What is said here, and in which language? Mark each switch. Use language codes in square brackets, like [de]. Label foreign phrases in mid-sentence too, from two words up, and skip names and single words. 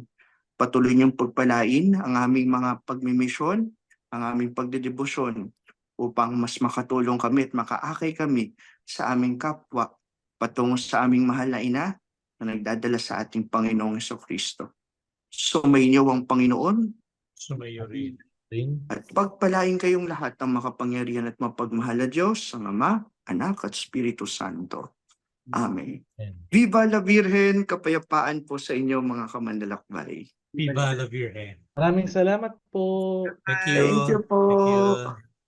[tl] Patuloy niyong pagpalain ang aming mga pagmimisyon, ang aming pagdedebosyon upang mas makatulong kami at makaakay kami sa aming kapwa patungo sa aming mahal na ina na nagdadala sa ating Panginoong Jesucristo. Sumainyo ang Panginoon Sumayo rin. at pagpalain kayong lahat ng makapangyarihan at mapagmahal na Diyos, ang Ama, Anak at Espiritu Santo. [es] Amen. Viva la Virgen, [tl] kapayapaan po sa inyo mga kamanlalakbay. [es] Viva la Virgen. [tl] Maraming salamat po. [en] Thank you. Thank you po. Thank you.